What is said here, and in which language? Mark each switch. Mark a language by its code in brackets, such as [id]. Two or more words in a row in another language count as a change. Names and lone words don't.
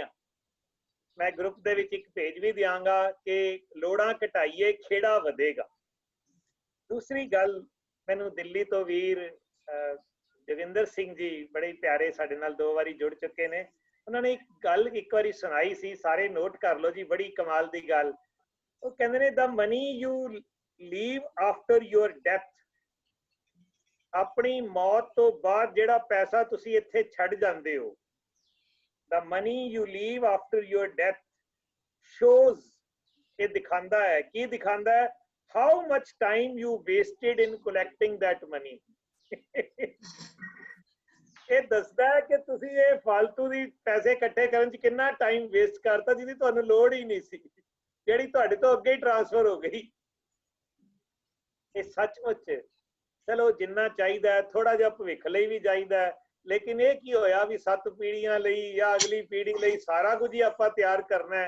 [pa] ਮੈਂ ਗਰੁੱਪ ਦੇ ਵਿੱਚ ਇੱਕ ਭੇਜ ਵੀ ਦਿਆਂਗਾ ਕਿ ਲੋੜਾਂ ਘਟਾਈਏ, ਖੇੜਾ ਵਧੇਗਾ। ਦੂਸਰੀ ਗੱਲ, ਮੈਨੂੰ ਦਿੱਲੀ ਤੋਂ ਵੀਰ ਜੋਗਿੰਦਰ ਸਿੰਘ ਜੀ ਬੜੇ ਪਿਆਰੇ ਸਾਡੇ ਨਾਲ 2 ਵਾਰੀ ਜੁੜ ਚੁੱਕੇ ਨੇ, ਉਹਨਾਂ ਨੇ ਇੱਕ ਗੱਲ ਇੱਕ ਵਾਰੀ ਸੁਣਾਈ ਸੀ, ਸਾਰੇ ਨੋਟ ਕਰ ਲਓ ਜੀ, ਬੜੀ ਕਮਾਲ ਦੀ ਗੱਲ। ਉਹ ਕਹਿੰਦੇ ਨੇ, [en] the money you leave after your death, [pa] ਆਪਣੀ ਮੌਤ ਤੋਂ ਬਾਅਦ ਜਿਹੜਾ ਪੈਸਾ ਤੁਸੀਂ ਇੱਥੇ ਛੱਡ ਜਾਂਦੇ ਹੋ, [en] the money you leave after your death shows, [pa] ਇਹ ਦਿਖਾਉਂਦਾ ਹੈ, ਕੀ ਦਿਖਾਉਂਦਾ ਹੈ? [en] how much time you wasted in collecting that money। [pa] ਇਹ ਦੱਸਦਾ ਹੈ ਕਿ ਤੁਸੀਂ ਇਹ ਫालतू ਦੀ ਪੈਸੇ ਇਕੱਠੇ ਕਰਨ 'ਚ ਕਿੰਨਾ [en] time waste [pa] ਕਰਤਾ, ਜਿਹਦੀ ਤੁਹਾਨੂੰ ਲੋੜ ਹੀ ਨਹੀਂ ਸੀ, ਜਿਹੜੀ ਤੁਹਾਡੇ ਤੋਂ ਅੱਗੇ ਹੀ ਟ੍ਰਾਂਸਫਰ ਹੋ ਗਈ। ਇਹ ਸੱਚਮੁੱਚ ਚਲੋ ਜਿੰਨਾ ਚਾਹੀਦਾ ਥੋੜਾ ਜਿਹਾ ਭਵਿੱਖ ਲਈ ਵੀ ਚਾਹੀਦਾ, ਲੇਕਿਨ ਇਹ ਕੀ ਹੋਇਆ ਵੀ 7 ਪੀੜ੍ਹੀਆਂ ਲਈ ਜਾਂ ਅਗਲੀ ਪੀੜ੍ਹੀ ਲਈ ਸਾਰਾ ਕੁਝ ਹੀ ਆਪਾਂ ਤਿਆਰ ਕਰਨਾ ਹੈ।